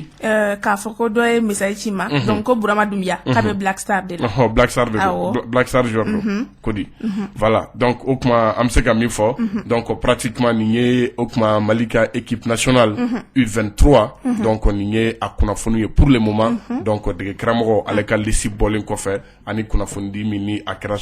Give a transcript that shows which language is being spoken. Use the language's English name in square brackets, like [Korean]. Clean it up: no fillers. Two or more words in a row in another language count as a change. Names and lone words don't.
[Bambara] k'a fɔ ko dɔ ye message ci ma donc ko Bourama Doumbia k'a bɛ Black Star de la Black Star de don Black Star joueur don Kodi [French] voilà donc [Bambara] o tuma an bɛ se ka min fɔ donc pratiquement nin ye o tuma Mali ka [French] équipe nationale U23 donc [Bambara] nin ye a kunnafoni ye [French] pour le moment donc [Bambara] dege karamɔgɔ ale ka liste bɔlen kɔfɛ ani kunnafoni di min ni a kɛra